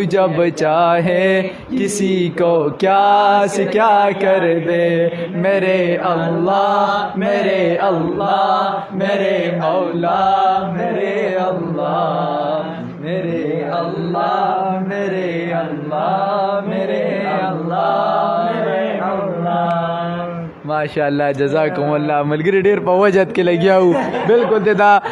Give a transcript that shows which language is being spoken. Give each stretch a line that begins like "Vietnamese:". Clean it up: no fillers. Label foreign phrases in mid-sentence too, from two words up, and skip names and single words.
Urdu: جب چاہے کسی کو کیا سے کیا کر دے میرے اللہ میرے اللہ میرے مولا میرے اللہ میرے اللہ میرے اللہ میرے اللہ میرے اللہ
Arabic: ماشاء اللہ جزاکم اللہ
Pashto: ملګری ډیر په وجد کې لګیا وو بالکل دا